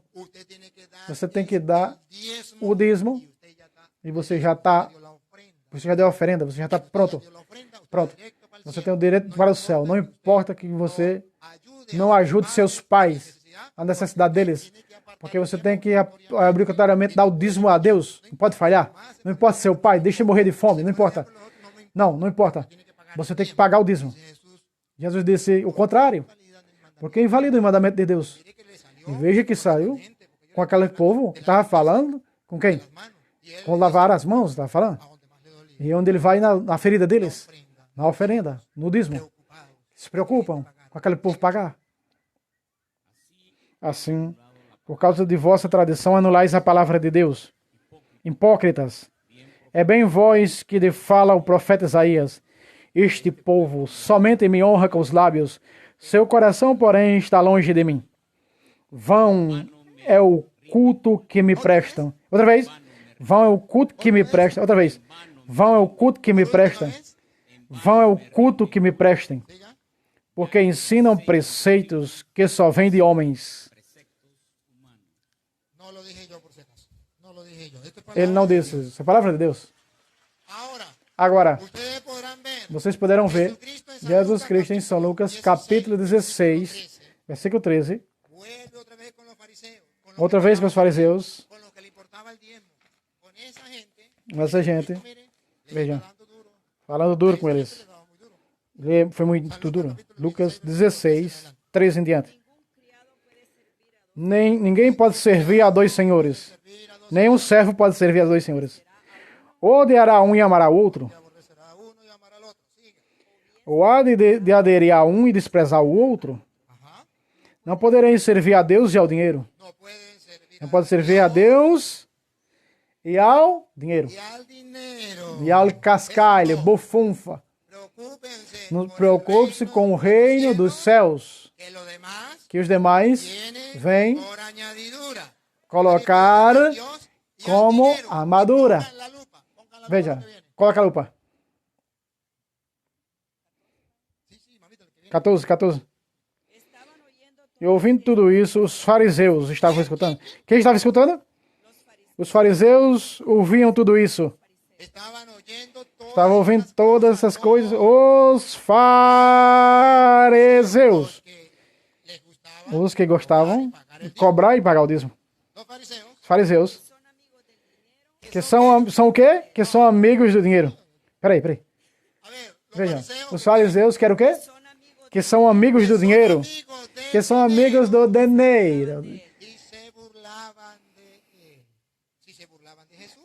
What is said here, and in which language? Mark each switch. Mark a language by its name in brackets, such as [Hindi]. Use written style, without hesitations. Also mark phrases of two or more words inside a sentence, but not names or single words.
[Spanish] Usted tiene que dar [Portuguese] Você tem que dar [Spanish] diezmo [Portuguese] o dízimo [Spanish] y usted ya está, [Portuguese] e você já está, [Spanish] dio la ofrenda. [Portuguese] você já deu a oferenda, você já está pronto. [Spanish] Dio la ofrenda, usted [Portuguese] Pronto. [Spanish] directo para el [Portuguese] Você [Spanish] cielo. [Portuguese] tem o direito para o céu. Não importa que você [Spanish] Ayude [Portuguese] não a ajude seus pais, a necessidade deles, porque você tem que obrigatoriamente dar o dízimo a Deus. Não pode falhar. Não importa seu pai, deixe morrer de fome, não importa. Não importa. Você tem que pagar o dízimo. [Spanish] Jesús [Portuguese] Jesus disse o contrário, porque invalida o mandamento de Deus. [Spanish] que le salió [Portuguese] E veja que saiu com aquele povo que estava falando, com quem? [Spanish] mano y él [Portuguese] Com lavar as mãos, estava falando. [Spanish] a donde más le dolía. [Portuguese] E onde ele vai na ferida deles, [Spanish] Ofrenda, [Portuguese] na oferenda, no dízimo. [Spanish] preocupado. [Portuguese] Se preocupam com aquele povo pagar. Assim, por causa de vossa tradição, anulais a palavra de Deus. Hipócritas, é bem vós que de fala o profeta Isaías. Este povo somente me honra com os lábios, seu coração, porém, está longe de mim. Vão é o culto que me prestam. Outra vez. Vão é o culto que me prestam. Outra vez. Vão é o culto que me prestam. Vão é o culto que me prestem. Diga, Porque ensinam preceitos que só vêm de homens. [Spanish] no lo dije yo por si acaso. No lo dije yo. Esto es para [Portuguese] Ele não disse isso. É a palavra de Deus. [Spanish] ahora. [Portuguese] Agora, [Spanish] Ustedes podrán ver [Portuguese] vocês poderão ver [Spanish] Jesucristo en San [Portuguese] Jesus [Spanish] Lucas, Cristo em São Lucas, 16, [Portuguese] capítulo 16, versículo 13. [Spanish] vuelve otra vez con los fariseos. Con los [Portuguese] Outra [Spanish] que [Portuguese] vez com os [Spanish] estaban- [Portuguese] fariseus. [Spanish] Con los que le importaba el diezmo. Con esa gente. [Portuguese] Essa gente, [Spanish] Mire, le [Portuguese] veja, [Spanish] está dando duro. [Portuguese] falando duro com eles. [Spanish] Le daba muy duro. [Portuguese] Ele foi muito duro. Lucas 16, 13 em diante. Ninguém pode servir a dois senhores. Nenhum servo pode servir a dois senhores. Ou odiará um e amará o outro, [Spanish] Aborrecerá a uno y amará al otro. Sigue. [Portuguese] ou há de aderir a um e desprezar o outro. [Spanish] Ajá. [Portuguese] Não podereis servir a Deus e ao dinheiro. [Spanish] No pueden servir [Portuguese] Não pode servir a Deus e ao dinheiro. [Spanish] y al dinero. [Portuguese] E ao cascalho, bufunfa. [Spanish] Preocúpense. [Portuguese] Não [Spanish] por el [Portuguese] preocupe-se [Spanish] reino [Portuguese] com o [Spanish] de los [Portuguese] reino dos [Spanish] cielos, [Portuguese] céus, [Spanish] que lo demás [Portuguese] que os demais [Spanish] viene [Portuguese] vêm [Spanish] por añadidura. [Portuguese] colocar [Spanish] Dios y al [Portuguese] como [Spanish] dinero. [Portuguese] armadura. [Spanish] Pongan la lupa, pongan la lupa [Portuguese] Veja, [Spanish] que viene. [Portuguese] coloca a lupa. [Spanish] Sí, sí, mamita, el que viene. [Portuguese] 14. E ouvindo tudo isso, os fariseus estavam escutando. Quem estava escutando? Os fariseus ouviam tudo isso. [Spanish] Estaban oyendo todas [Portuguese] Estavam ouvindo [Spanish] estas [Portuguese] todas essas coisas. Os fariseus. [Spanish] que les gustaba [Portuguese] Os que gostavam [Spanish] pagar [Portuguese] de [Spanish] el diezmo. [Portuguese] cobrar e pagar o dízimo. [Spanish] Los fariseos [Portuguese] Os fariseus. Que são o quê? Que são amigos do dinheiro. Peraí. [Spanish] a ver, los [Portuguese] Veja. [Spanish] fariseos [Portuguese] Os fariseus querem o quê? Que são amigos do dinheiro. [Spanish] amigos de [Portuguese] Que são amigos do dinheiro. [Spanish] y se burlaban de él. Si se burlaban de Jesús,